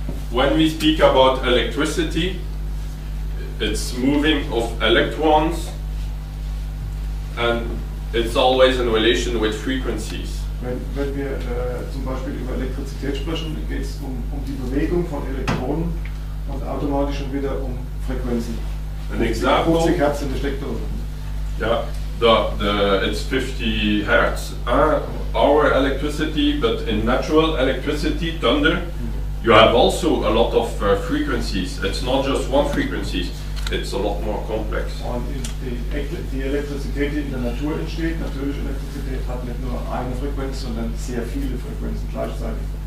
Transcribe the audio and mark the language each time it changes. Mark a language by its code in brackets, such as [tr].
[en] When we speak about electricity, it's moving of electrons, and it's always in relation with frequencies. [de] Wenn wir zum Beispiel über Elektrizität sprechen, geht es um die Bewegung von Elektronen und automatisch schon wieder um Frequenzen. [en] An example. [de] 50 Hertz in der Steckdose. [en] Yeah, it's 50 hertz, our electricity, but in natural electricity, thunder, you have also a lot of frequencies. It's not just one frequency, it's a lot more complex. [de] Und die Elektrizität, die in der Natur entsteht, natürliche Elektrizität, hat nicht nur eine Frequenz, sondern sehr viele Frequenzen gleichzeitig.